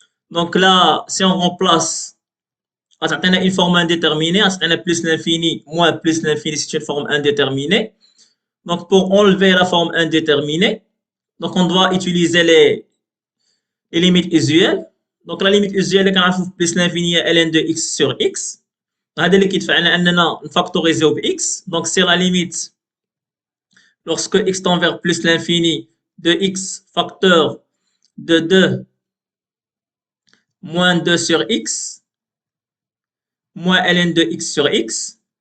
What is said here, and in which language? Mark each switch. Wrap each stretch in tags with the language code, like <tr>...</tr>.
<fr>Donc là, si on remplace, on a une forme indéterminée, on a plus l'infini moins plus l'infini, c'est une forme indéterminée. Donc pour enlever la forme indéterminée, donc on doit utiliser les limites usuelles. Donc la limite usuelle est plus l'infini ln de x sur x.</fr> <ar>هذا اللي كيدفعنا اننا نفاكتوريزيو x.</ar> <fr>Donc c'est la limite lorsque x tend vers plus l'infini de x facteur de 2 moins 2 sur x moins ln de x sur x.</fr>